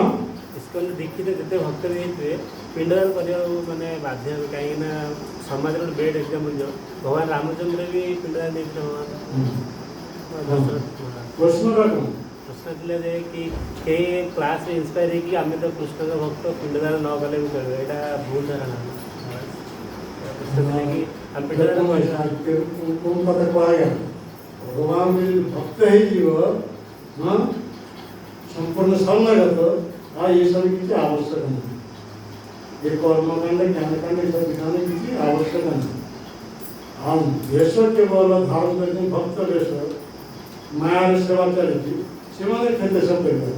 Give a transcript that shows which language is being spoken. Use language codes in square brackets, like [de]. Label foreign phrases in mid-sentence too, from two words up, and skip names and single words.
[or] ଇସ୍କନ ଦୀକ୍ଷିତ ଯେତେ ଭକ୍ତ ବି ହେଇଥିବେ ପିଣ୍ଡଦାନ କରିବାକୁ ମାନେ ବାଧ୍ୟ ହେବେ କାହିଁକି ନା ସମାଜରେ ଗୋଟେ ବେଡ୍ ଏକ୍ଜାମ୍ପଲ୍ ଦିଅ ଭଗବାନ ରାମଚନ୍ଦ୍ର ବି ପିଣ୍ଡଦାନ ଦେଇଥିଲେ ପ୍ରଶ୍ନଟା କ'ଣ ପ୍ରଶ୍ନ ଥିଲା ଯେ କି କେହି କ୍ଲାସ୍ରେ ଇନ୍ସପାୟାର ହେଇକି ଆମେ ତ କୃଷ୍ଣଙ୍କ ଭକ୍ତ ପିଣ୍ଡଦାନ ନ କଲେ ବି ଚଳିବ ଏଇଟା ଭୁଲ ଧାରଣା କି ଆମେ ପିଣ୍ଡଦାନ କରିବା কোন কথা কুହାଯାଏ ଭଗବାନ ଯଦି ଭକ୍ତ ହେଇଯିବ ହଁ ସମ୍ପୂର୍ଣ୍ଣ ଶରଣାଗତ ଆଉ ଏସବୁ କିଛି ଆବଶ୍ୟକ ନାହିଁ ଏ କର୍ମକାଣ୍ଡ ଜ୍ଞାନକାଣ୍ଡ ଏସବୁ ବିଧାନ କିଛି ଆବଶ୍ୟକ ନାହିଁ ଆଉ ବେଶ କେବଳ ଧାରଣ କରିଛନ୍ତି ଭକ୍ତ ବେଶ ମାୟାର ସେବା ଚାଲିଛି ସେମାନେ କେତେ ସବୁ କରିପାରିବେ